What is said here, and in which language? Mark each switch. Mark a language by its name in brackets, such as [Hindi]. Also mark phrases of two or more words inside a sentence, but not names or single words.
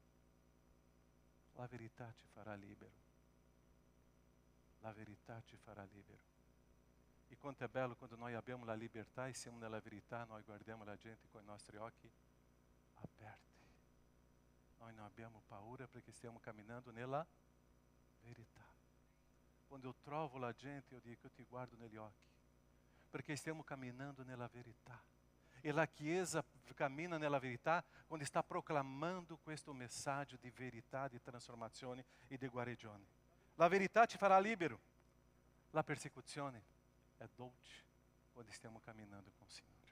[Italian] La verità ci farà libero. La verità ci farà libero. E quanto è bello quando noi abbiamo la libertà e siamo nella verità, noi guardiamo la gente con i nostri occhi aperti. Noi non abbiamo paura perché stiamo camminando nella verità. Quando eu trovo la gente, [Portuguese] eu digo que eu te [Italian] guardo negli occhi, perché stiamo camminando nella verità. E la Chiesa cammina nella verità quando sta proclamando questo messaggio di verità, di trasformazione e di guarigione. La verità ci farà libero. La persecuzione è dolce quando stiamo camminando con il Signore.